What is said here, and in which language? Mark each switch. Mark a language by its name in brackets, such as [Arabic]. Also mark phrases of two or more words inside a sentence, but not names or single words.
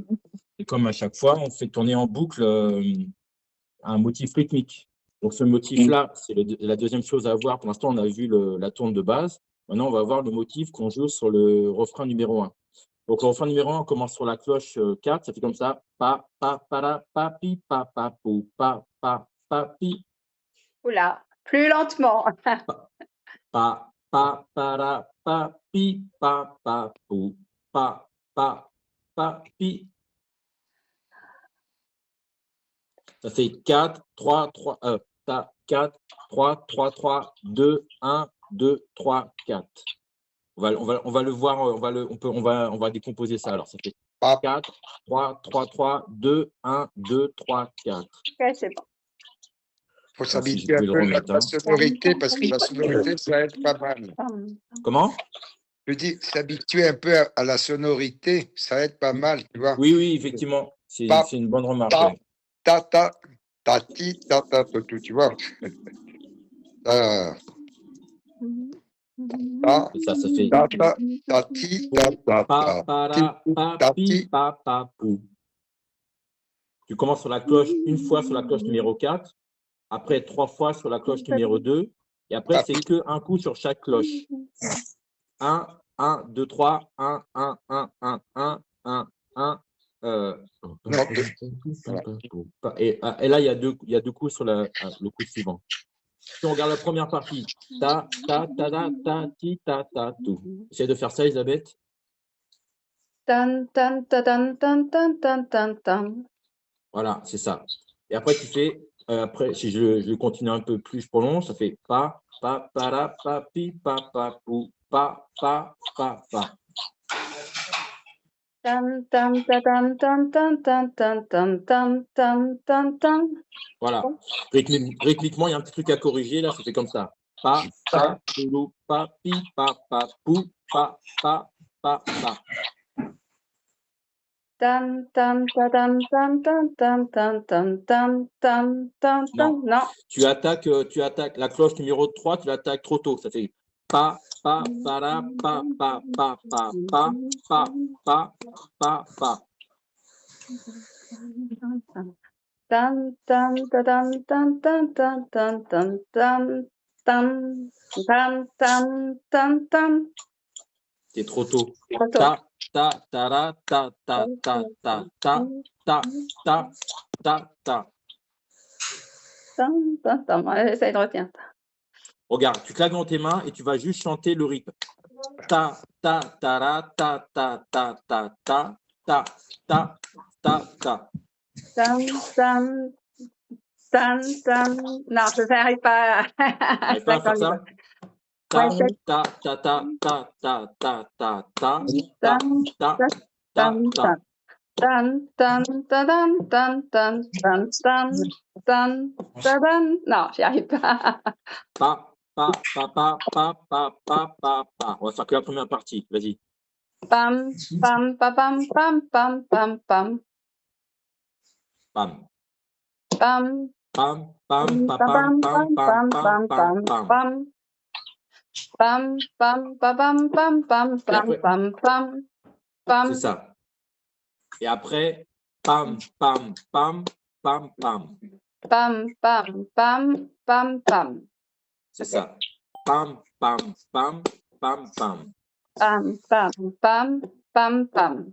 [French] Et comme à chaque fois, on fait tourner en boucle un motif rythmique. Donc, ce motif-là, c'est la deuxième chose à voir. Pour l'instant, on a vu la tourne de base. Maintenant, on va voir le motif qu'on joue sur le refrain numéro 1. Donc, le refrain numéro 1, on commence sur la cloche 4. Ça fait comme ça. Pa, pa, para, pa, pi, pa, pa, pou, pa, pi. Oula, plus lentement. Pa, pa, para, pa, pi, pa, pou, pa, pi. Ça fait 4, 3, 3, 4, 3, 3, 3, 2, 1, 2, 3, 4. On va le voir, on va décomposer ça. Alors, ça fait 4, 3, 3, 3, 2, 1, 2, 3, 4. Ok, c'est bon. Il faut s'habituer un peu à la sonorité, parce que la sonorité, ça aide pas mal. Comment? Je dis, s'habituer un peu à la sonorité, ça aide pas mal, tu vois. Oui, effectivement. C'est une bonne remarque. Ta, ta, ta, ti, ta, ta, tu vois. Ça fait ta, ta, ta, ti, ta, ta, pa, para, pa, pi, pa, pou. Tu commences sur la cloche une fois sur la cloche numéro 4. Après, 3 fois sur la cloche numéro 2. Et après, c'est qu'un coup sur chaque cloche. 1, 1, 2, 3, 1, 1, 1, 1, 1, 1, 1. Non, Et là, il y a deux coups sur le coup suivant. Si on regarde la première partie, ta, ta, ta, ta, ta, ti, ta, ta, tout. Essaye de faire ça, Elisabeth. Tan, tan, ta, tan, tan, tan, tan, tan, tan. Voilà, c'est ça. Et après, tu fais, après, si je continue un peu plus, je prolonge, ça fait pa, pa, para, pa, pi, pa, pou, pa, pa. Tan, tan, ta, tan, tan, tan, tan, tan, tan, tan, tan, tan, tan. Voilà. Rythmiquement, il y a un petit truc à corriger, là, ça fait comme ça. Pa, pa, poulou, pa, pi, pa, pou, pa. Tan, tan, ta, tan, tan, tan, tan, tan, tan, tan, tan, tan, tan. Non. Tu attaques la cloche numéro 3, tu l'attaques trop tôt. Ça fait pa, pa, para, pa, pa, pa, pa, pa, pa, pa, pa, pa. Tan, tan, ta, tan, tan, tan, tan, tan, tan, tan, tan, tan, tan, tan, tan. C'est trop tôt. Trop tôt. Ta, ta, tara, ta, ta, ta, ta, ta, ta, ta, ta, ta. Tan, tan, tan. Ouais, essaye de retenir. Regarde, tu claques dans tes mains et tu vas juste chanter le rythme. Ta, ta, tara, ta, ta, ta, ta, ta, ta, ta, ta, ta. Tan, tan, tan, tan. Non, je n'arrive pas T'arrives pas à faire ça? Ta, Ouais, ta, ta, ta, ta, ta, ta, ta, ta, tan, ta, tan, ta, ta. tan, tan, tan, tan, tan, tan, tan, tan, tan. Non, j'y arrive pas. Pa, pa, pa, pa, pa, pa, pa, pa, pa. On va faire que la première partie. Vas-y. Pam, pam, pam, pam, pam, pam, pam, pam, Pam. pam, Pam, pam, pa, pam, pam, pam, pam, pam, pam, pam. pam, pam, pam, pam, pam, Et après, pam, pam, pam. c'est ça. Et après, pam, pam, pam, pam, pam. Pam, pam, pam, pam, pam. C'est ça. Pam, pam, pam, pam, pam. Pam, pam, pam, pam, pam.